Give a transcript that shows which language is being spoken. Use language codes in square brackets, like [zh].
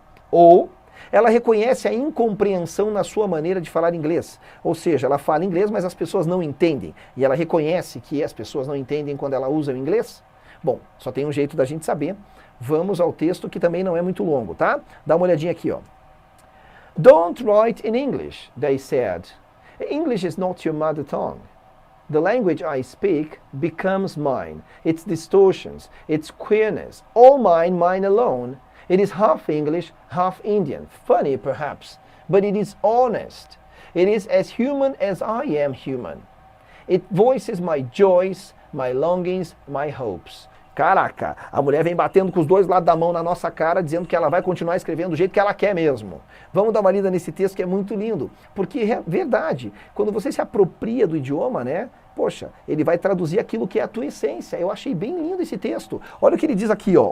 [pt] Ou ela reconhece a incompreensão na sua maneira de falar inglês. Ou seja, ela fala inglês, mas as pessoas não entendem. E ela reconhece que as pessoas não entendem quando ela usa o inglês? Bom, só tem um jeito da gente saber. Vamos ao texto que também não é muito longo, tá? Dá uma olhadinha aqui, ó. [en] Don't write in English, they said. English is not your mother tongue. The language I speak becomes mine. Its distortions, its queerness, all mine, mine alone. It is half English, half Indian. Funny, perhaps, but it is honest. It is as human as I am human. It voices my joys, my longings, my hopes. [pt] Caraca, a mulher vem batendo com os dois lados da mão na nossa cara, dizendo que ela vai continuar escrevendo do jeito que ela quer mesmo. Vamos dar uma lida nesse texto que é muito lindo, porque é verdade, quando você se apropria do idioma, né? Poxa, ele vai traduzir aquilo que é a tua essência. Eu achei bem lindo esse texto. Olha o que ele diz aqui, ó.